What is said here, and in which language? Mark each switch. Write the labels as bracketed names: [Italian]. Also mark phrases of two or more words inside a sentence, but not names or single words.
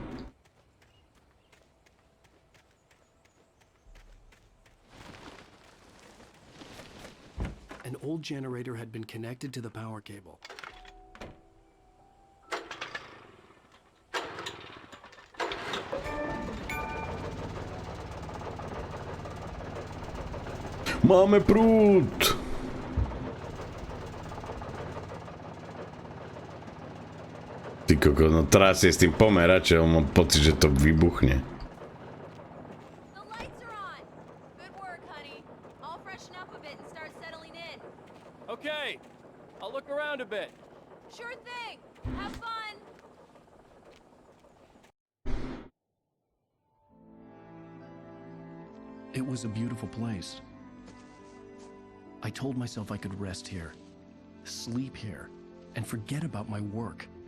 [English] An old generator had been connected to the power cable. [Slovak] Máme prúd! Ty koko, no teraz je s tým pomeračom, mám pocit, že to vybuchne. [English] The lights are on. Good work, honey. I'll freshen up a bit and start settling in. Okay, I'll look around a bit. Sure thing. Have fun. It was a beautiful place, I told myself I could rest here, sleep here, and forget about my work.